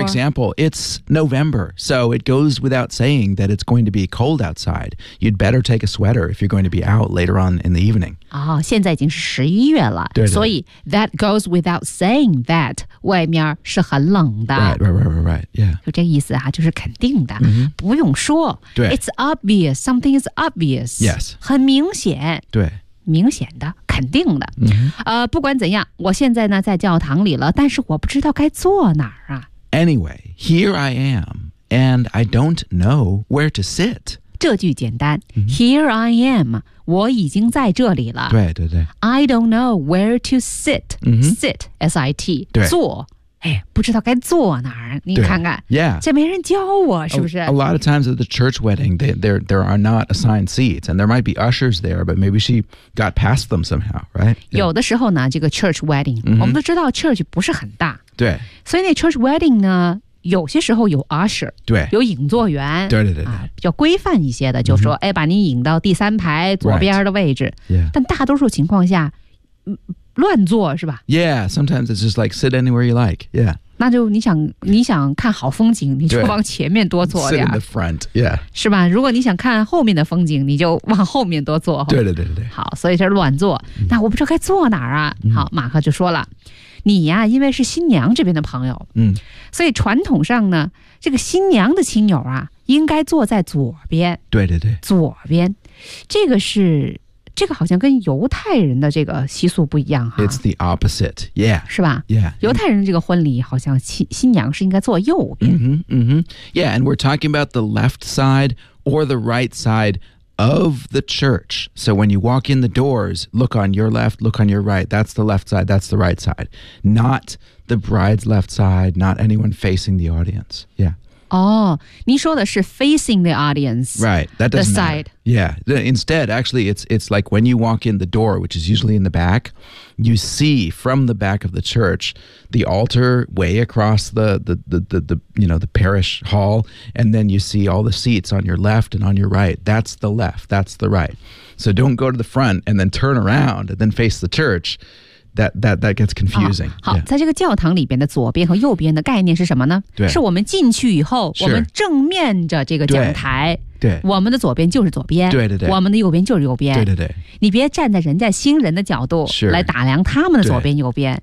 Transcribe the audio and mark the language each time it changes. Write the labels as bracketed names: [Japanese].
[English] example, it's November So it goes without saying that it's going to be cold outside You'd better take a sweater if you're going to be out later on in the evening [Chinese] 哦现在已经是十一月了对对所以 [English] that goes without saying that [Chinese] 外面是很冷的 [English] Right, right, right, right, right, yeah [Chinese] 就这个意思啊就是肯定的、 mm-hmm. 不用说对 [English] It's obvious, something is obvious Yes [Chinese] 很明显对明显的肯定的、 mm-hmm. 不管怎样我现在呢在教堂里了但是我不知道该坐哪儿啊 [English] Anyway, here I am and I don't know where to sit [Chinese] 这句简单、 mm-hmm. [English] Here I am [Chinese] 我已经在这里了对对对 [English] I don't know where to sit、 mm-hmm. Sit, S-I-T [Chinese] 对坐哎，不知道该坐哪儿，你看看 [English] ，Yeah， [Chinese] 这没人教我，是不是 [English] ？A lot of times at the church wedding, there are not assigned seats, and there might be ushers there, but maybe she got past them somehow, right?、 [Chinese] Yeah. 有的时候呢，这个 church wedding，、 mm-hmm. 我们都知道 church 不是很大，对，所以那 church wedding 呢，有些时候有 usher，对，有引座员，对对对对、啊，比较规范一些的，就说、mm-hmm. 哎，把你引到第三排左边的位置， [English] right. yeah. [Chinese] 但大多数情况下，乱坐是吧 [English] ？Yeah, sometimes it's just like sit anywhere you like. Yeah. [Chinese] 那就你想看好风景，你就往前面多坐点。 [English] Sit in the front. Yeah. [Chinese] 是吧？如果你想看后面的风景，你就往后面多坐。对对对对对。好，所以这乱坐。那我不知道该坐哪儿啊？好，马克就说了，你呀、啊，因为是新娘这边的朋友，嗯，所以传统上呢，这个新娘的亲友啊，应该坐在左边。对对对。左边，这个是。这个好像跟犹太人的这个习俗不一样哈。 [English] It's the opposite, yeah. [Chinese] 是吧 [English] ？Yeah. [Chinese] 犹太人这个婚礼好像新娘是应该坐右边。嗯哼，嗯哼。 [English] Yeah, and we're talking about the left side or the right side of the church. So when you walk in the doors, look on your left, look on your right. That's the left side. That's the right side. Not the bride's left side. Not anyone facing the audience. Yeah. [Chinese] 哦、oh, ，你说的是 [English] facing the audience, right? That doesn't the side. Matter. Yeah. Instead, actually, it's like when you walk in the door, which is usually in the back, you see from the back of the church the altar way across the you know the parish hall, and then you see all the seats on your left and on your right. That's the left. That's the right. So don't go to the front and then turn around and then face the church. That gets confusing.、啊、好、yeah. [Chinese] 在这个教堂里边的左边和右边的概念是什么呢对是我们进去以后、 sure. 我们正面着这个讲台对对我们的左边就是左边对对对我们的右边就是右边对对对你别站在人家新人的角度来打量他们的左边右边